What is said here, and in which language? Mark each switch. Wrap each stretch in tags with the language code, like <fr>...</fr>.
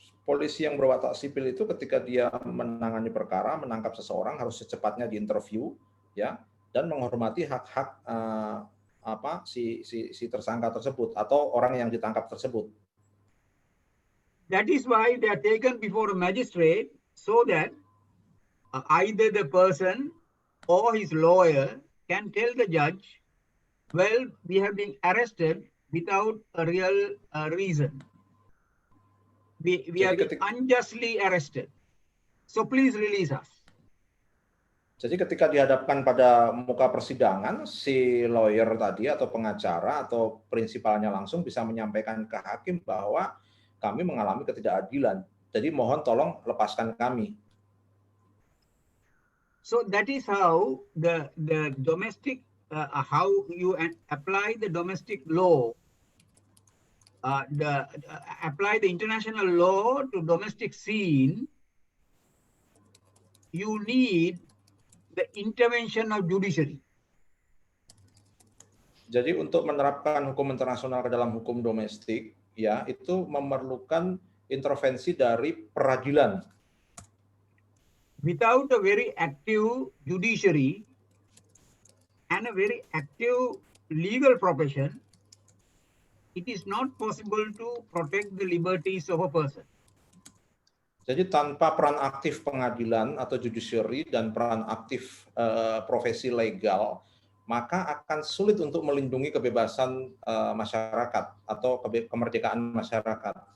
<id>polisi yang berwatak sipil itu ketika dia menangani perkara, menangkap seseorang harus secepatnya diinterview, ya, dan menghormati hak-hak si tersangka tersebut atau orang yang ditangkap tersebut.</id> <en>That is why they are taken before a magistrate so that either the person or his lawyer can tell the judge, well, we have been arrested without a real reason. We have been unjustly arrested. So please release us.</en> <id>Jadi ketika dihadapkan pada muka persidangan, si lawyer tadi atau pengacara atau prinsipalnya langsung bisa menyampaikan ke hakim bahwa kami mengalami ketidakadilan. Jadi mohon tolong lepaskan kami.</id> <en>So that is how the domestic, how you apply the domestic law, apply the international law to domestic scene. You need the intervention of judiciary.</en> <id>Jadi untuk menerapkan hukum internasional ke dalam hukum domestik, ya itu memerlukan intervensi dari peradilan.</id> <en>Without a very active judiciary and a very active legal profession, it is not possible to protect the liberties of a person.</en> <id>Jadi tanpa peran aktif pengadilan atau judiciary dan peran aktif profesi legal, maka akan sulit untuk melindungi kebebasan masyarakat atau kemerdekaan masyarakat.</id>